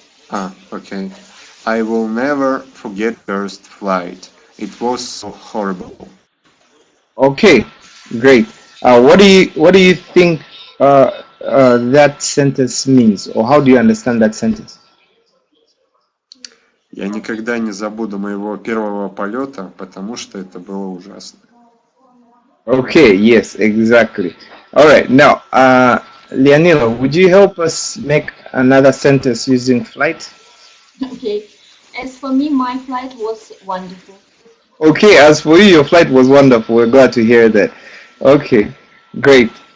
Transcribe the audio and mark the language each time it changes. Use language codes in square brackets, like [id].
[en] uh, okay. I will never forget first flight. It was so horrible. Okay, great. What do you think that sentence means, or how do you understand that sentence? [ru] Я никогда не забуду моего первого полета, потому что это было ужасно. [en] Okay, yes, exactly. All right, now, Leonilo, would you help us make another sentence using flight? Okay. As for me, my flight was wonderful. Okay, as for you, your flight was wonderful. We're glad to hear that. Okay, great.